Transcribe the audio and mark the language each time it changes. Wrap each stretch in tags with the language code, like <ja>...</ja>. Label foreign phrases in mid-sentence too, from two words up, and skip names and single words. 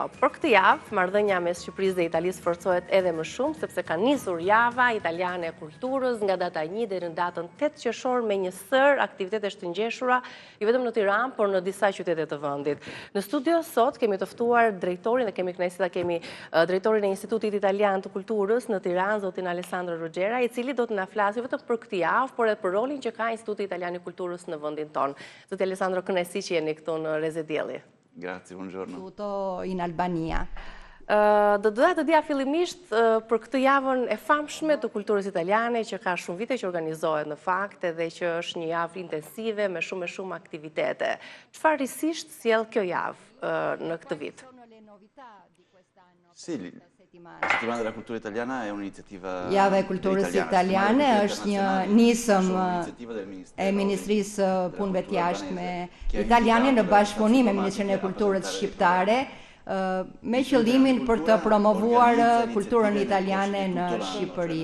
<sq>Por këtë javë, marrëdhënia mes Shqipërisë dhe Italisë forcohet edhe më shumë, sepse ka nisur java italiane e kulturës nga data 1 deri në datën 8 qershor me një sër aktivitetesh të ngjeshura, jo vetëm në Tiranë, por në disa qytete të vendit. Në studio sot kemi të ftuar drejtorin dhe kemi kënaqësi ta kemi drejtorin e Institutit Italian të Kulturës në Tiranë, zotin Alessandro Ruggera, i cili do të na flasë vetëm për këtë javë, por edhe për rolin që ka Instituti Italian i Kulturës në vendin tonë. Zoti Alessandro, kënaqësi që jeni këtu në Rezidielli.</sq> <it>Grazie, buongiorno. Tutto in Albania.</it> <sq>Do doja të dija fillimisht për këtë javën e famshme të kulturës italiane që ka shumë vite që organizohet në fakt edhe që është një javë intensive me shumë aktivitete. Çfarë risisht sjell kjo javë në këtë vit?</sq> <it>Sì, la settimana della cultura italiana è un'iniziativa</it> <sq>Java e kulturës italiane është një nisëm e Ministrisë Punëve të Jashtme italiane në bashkëpunim me Ministrinë e Kulturës shqiptare me qëllimin për të promovuar kulturën italiane në Shqipëri.</sq>